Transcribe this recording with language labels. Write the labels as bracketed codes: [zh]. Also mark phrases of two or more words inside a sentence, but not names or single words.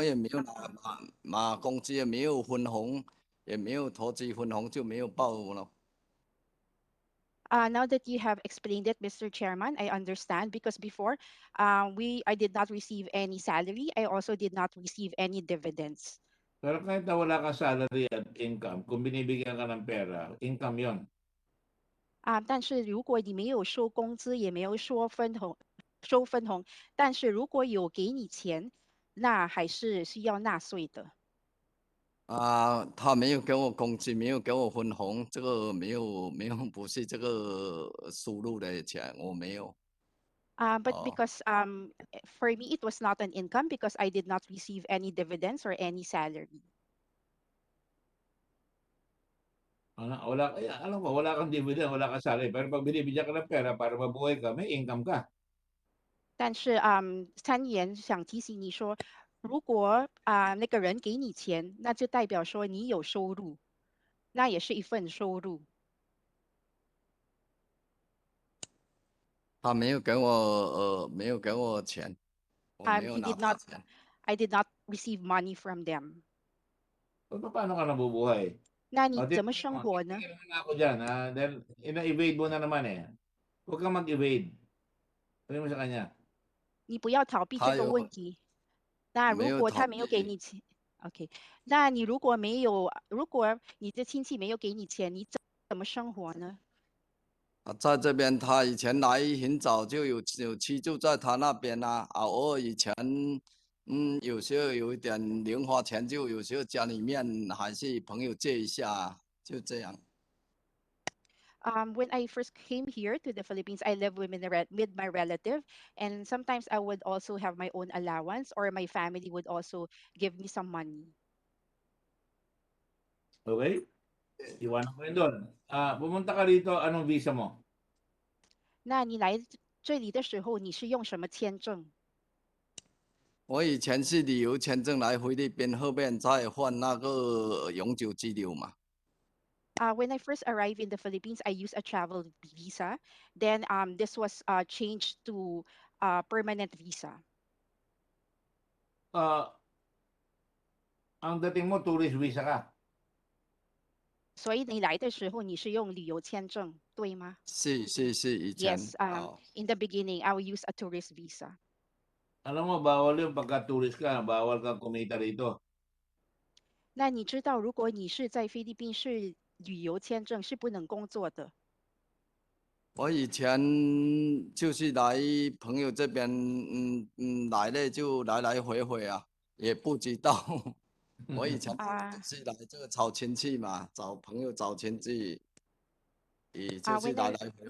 [zh] 也没有拿工资，也没有分红，也没有投资分红，就没有报了。 [en] Now that you have explained it, Mr. Chairman, I understand because before, I did not receive any salary. I also did not receive any dividends. [tl] Pero kahit na wala kang salary at income, kung binibigyan ka ng pera, income yon. [zh] 但是如果你没有收工资，也没有收分红，但是如果有给你钱，那还是需要纳税的。他没有给我工资，没有给我分红，这个没有不是这个输入的钱，我没有。 [en] But [zh] 哦， [en] because for me it was not an income because I did not receive any dividends or any salary. [tl] Alam mo, wala kang dividend, wala kang salary. Pero pag binibigyan ka ng pera para mabuhay ka, may income ka. [zh] 但是参议员想提醒你说，如果那个人给你钱，那就代表说你有收入，那也是一份收入。他没有给我钱，我没有 [en] He [zh] 拿 [en] did [zh] 他 [en] not. [zh] 钱。 [en] I did not receive money from them. [tl] Paano ka nabubuhay? [zh] 那你 [tl] O, [zh] 怎么生活呢？ [tl] titignan naman ako dyan. Dahil ina-evade mo na naman eh. Huwag kang mag-evade. Sabi mo sa kanya. [zh] 你不要逃避这个他有问题。那如没有逃果他没有给避？你钱，OK，那你如果没有，如果你的亲戚没有给你钱，你怎么生活呢？在这边他以前来很早就有居住在他那边啊，偶尔以前有时候有一点零花钱，就有时候家里面还是朋友借一下，就这样。 [en] When I first came here to the Philippines, I lived with my relative, and sometimes I would also have my own allowance, or my family would also give me some money. [tl] Okay? Iwanan ko yun doon. Pumunta ka rito, anong visa mo? [zh] 那你来这里的时候，你是用什么签证？我以前是旅游签证来菲律宾，后面再换那个永久居留嘛。 [en] When I first arrived in the Philippines, I used a travel visa. Then this was changed to permanent visa. [tl] Ang dating mo, [en] tourist visa [tl] ka. [zh] 所以你来的时候，你是用旅游签证，对吗是以前 [en] ？Yes. In the beginning, I will use a tourist visa. [tl] Alam mo, bawal yung pagka-tourist ka. Bawal kang kumita rito. [zh] 那你知道，如果你是在菲律宾是旅游签证，是不能工作的。我以前就是来朋友这边，来了就来回啊，也不知道。我以前是来这个找亲戚嘛，找朋友找亲戚，也就是来回回。